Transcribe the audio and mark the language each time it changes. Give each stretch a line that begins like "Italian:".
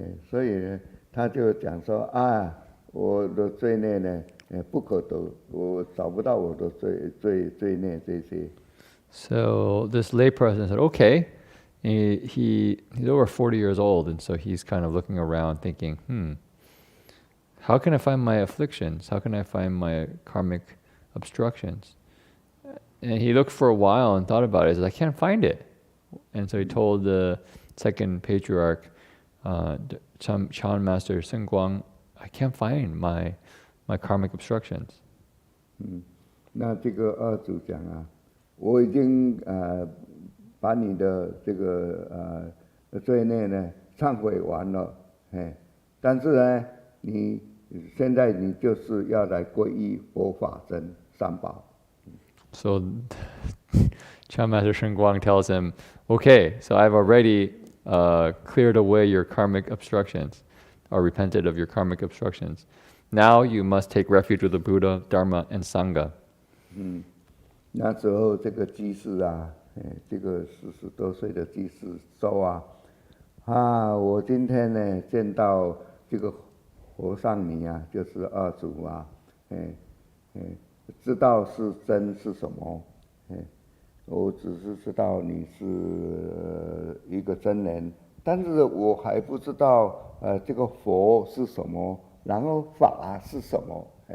Chinese: 所以呢，他就讲说啊，我的罪孽呢，不可得，我找不到我的罪孽这些。
English: So this layperson said, okay. He's over 40 years old, and so he's kind of looking around thinking, how can I find my afflictions? How can I find my karmic obstructions? And he looked for a while and thought about it. He said, I can't find it. And so he told the second patriarch, Chan Master Sun Guang, I can't find my karmic obstructions.
Chinese: 那这个二祖讲啊，我已经把你的这个罪孽呢忏悔完了，但是呢，你现在你就是要来皈依佛法僧三宝。
English: So Chan Master Shen Guang tells him, okay, so I've already cleared away your karmic obstructions, or repented of your karmic obstructions. Now you must take refuge with the Buddha, Dharma, and Sangha.
Chinese: 那时候这个居士啊，这个40多岁的居士说啊，我今天呢见到这个和尚你啊，就是二祖啊，知道是真是什么，我只是知道你是一个真人，但是我还不知道这个佛是什么，然后法是什么，